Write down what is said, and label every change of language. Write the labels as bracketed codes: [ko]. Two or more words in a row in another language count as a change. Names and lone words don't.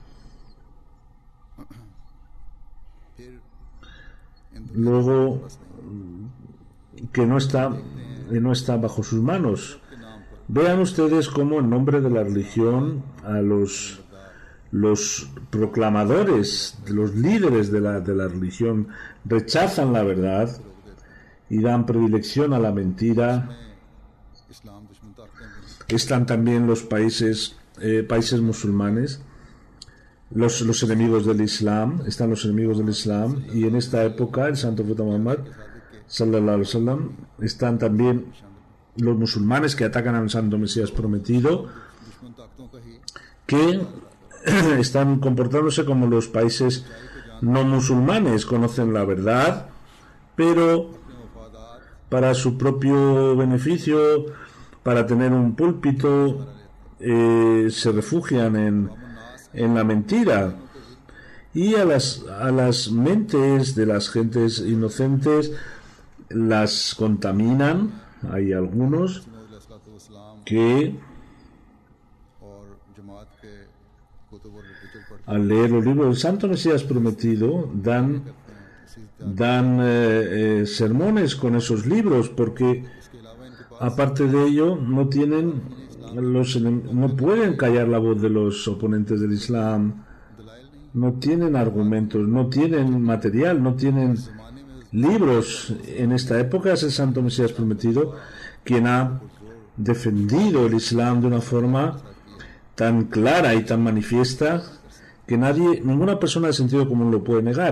[es] Luego, que no está bajo sus manos. Vean ustedes cómo en nombre de la religión a los proclamadores, los líderes de la religión, rechazan la verdad y dan predilección a la mentira. [ur] اسلام دشمن طاقتیں [es] Están también los países musulmanes, los enemigos del Islam, están los enemigos del Islam, y en esta época el santo profeta Muhammad [ar] صلى الله عليه وسلم, [es] están también los musulmanes que atacan al santo Mesías prometido, [ur] دشمن طاقتوں کا ہی [es] que están comportándose como los países no musulmanes, conocen la verdad, pero para su propio beneficio, para tener un púlpito, se refugian en la mentira, y a las mentes de las gentes inocentes las contaminan. Hay algunos que [ur] اور جماعت کے کتب اور لٹریچر پڑھتے [es] al leer los libros del Santo Mesías prometido dan sermones con esos libros, porque aparte de ello no pueden callar la voz de los oponentes del Islam. [ur] دلائل نہیں [es] no tienen argumentos, no tienen material, no tienen libros. En esta época es el Santo Mesías Prometido quien ha defendido el Islam de una forma tan clara y tan manifiesta que ninguna persona de sentido común lo puede negar.